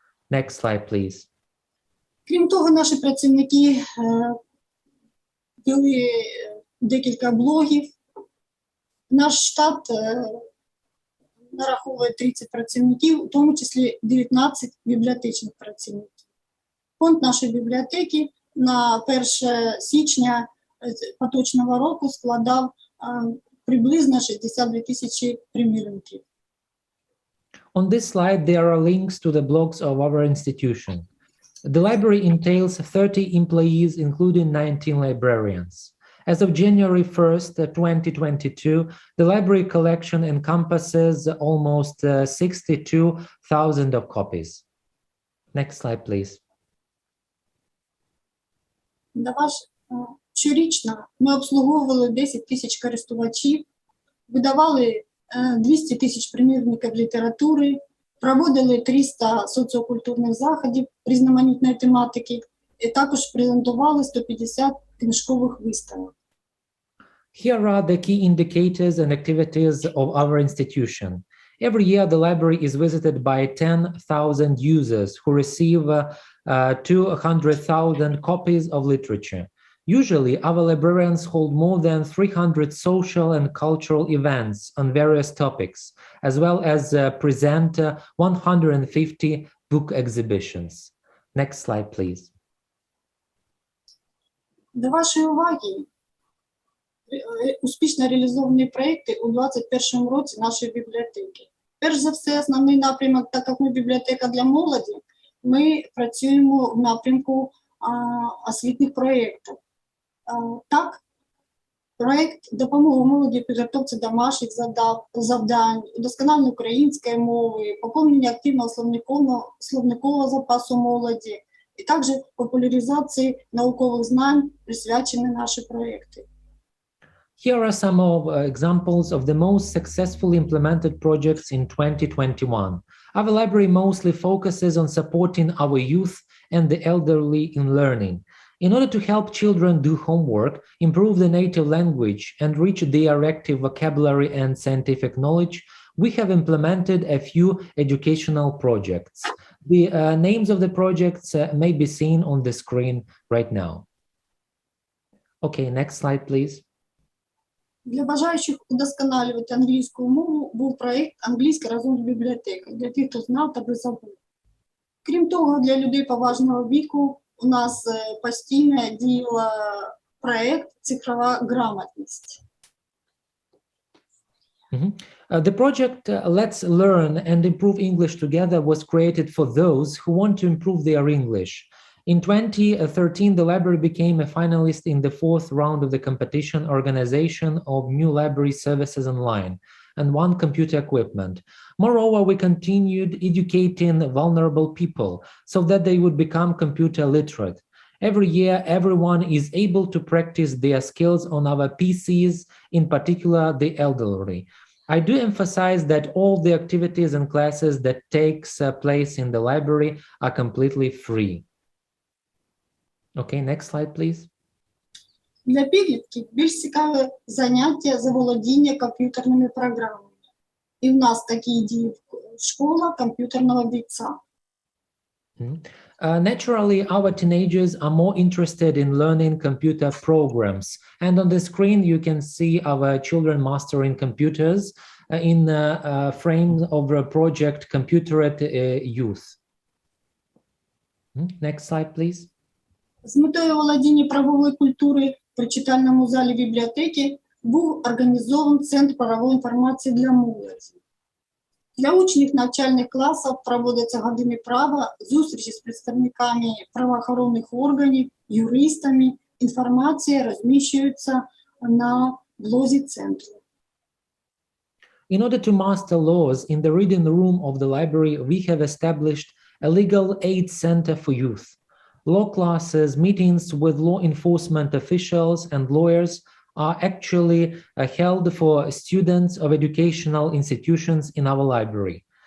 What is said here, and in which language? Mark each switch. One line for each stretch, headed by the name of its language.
English: Next slide, please.
Ukrainian: Крім того, наші працівники вели декілька блогів. Наш штат нараховує 30 працівників, у тому числі 19 бібліотечних працівників. Фонд нашої бібліотеки на 1 січня поточного року складав приблизно 62 тисячі примірників.
English: On this slide, there are links to the blogs of our institution. The library entails 30 employees, including 19 librarians. As of January 1st, 2022, the library collection encompasses almost 62,000 of copies. Next slide, please.
Ukrainian: Щорічно ми обслуговували 10 тисяч користувачів, видавали 200 тисяч примірників літератури, проводили 300 соціокультурних заходів різноманітної тематики і також презентували 150 книжкових виставок.
English: Here are the key indicators and activities of our institution. Every year, the library is visited by 10,000 users who receive 200,000 copies of literature. Usually, our librarians hold more than 300 social and cultural events on various topics, as well as present 150 book exhibitions. Next slide, please.
Ukrainian: До вашої уваги успішно реалізовані проекти у 2021 році нашої бібліотеки. Перш за все, основний напрямок, так як ми бібліотека для молоді, ми працюємо в напрямку освітніх проєктів. Так, проєкт допомоги молоді в підготовці домашніх завдань, удосконалення української мови, поповнення активного словникового запасу молоді, і також популяризації наукових знань присвячені наші проєкти.
English: Here are some of examples of the most successfully implemented projects in 2021. Our library mostly focuses on supporting our youth and the elderly in learning. In order to help children do homework, improve the native language, and reach their active vocabulary and scientific knowledge, we have implemented a few educational projects. The names of the projects may be seen on the screen right now. Okay, next slide, please.
Ukrainian: Для бажаючих удосконалювати англійську мову був проєкт «Англійська розумна бібліотека» для тих, хто знав та забув. Крім того, для людей поважного віку у нас постійно діяла проєкт «Цифрова грамотність».
English: The project Let's Learn and Improve English Together was created for those who want to improve their English. In 2013, the library became a finalist in the 4th round of the competition organization of new library services online and won computer equipment. Moreover, we continued educating vulnerable people so that they would become computer literate. Every year, everyone is able to practice their skills on our PCs, in particular the elderly. I do emphasize that all the activities and classes that takes place in the library are completely free. Okay, next slide, please.
Ukrainian: Для підлітків більш цікаве заняття заволодіння комп'ютерними програмами. І в нас такі діє школа комп'ютерного бійця.
English: Naturally, our teenagers are more interested in learning computer programs. And on the screen, you can see our children mastering computers in frame of a project Computerate Youth. Next slide, please.
Ukrainian: З метою володіння правової культури при читальному залі бібліотеки був організований Центр правової інформації для молоді. Для учнів навчальних класів проводяться години права, зустрічі з представниками правоохоронних органів, юристами. Інформація розміщується на блозі центру.
English: In order to master laws in the reading room of the library, we have established a legal aid center for youth. Law classes, meetings with law enforcement officials and lawyers are actually held for students of educational institutions in our library.